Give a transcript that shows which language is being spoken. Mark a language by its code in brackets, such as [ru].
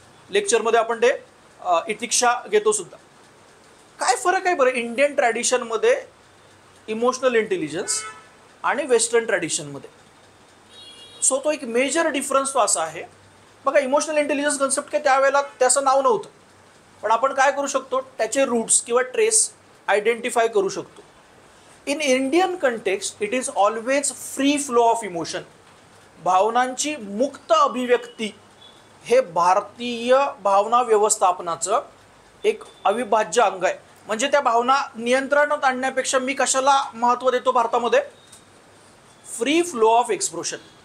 [mr] लेक्चरमध्ये आपण ते इतिक्षा घेतो सुद्धा. काय फरक आहे बरं इंडियन ट्रॅडिशनमध्ये इमोशनल इंटेलिजन्स आणि वेस्टर्न ट्रॅडिशनमध्ये. सो तो एक मेजर डिफरन्स तो असा आहे बघा. इमोशनल इंटेलिजन्स कन्सेप्ट काय त्यावेळेला त्याचं नाव नव्हतं, पण आपण काय करू शकतो, त्याचे रूट्स किंवा ट्रेस आयडेंटिफाय करू शकतो. [en] In Indian context it is always free flow of emotion. [mr] भावनांची मुक्त अभिव्यक्ती हे भारतीय भावना व्यवस्थापनाचं एक अविभाज्य अंग आहे. म्हणजे त्या भावना नियंत्रणात आणण्यापेक्षा मी कशाला महत्त्व देतो भारतामध्ये, [en] Free flow of expression.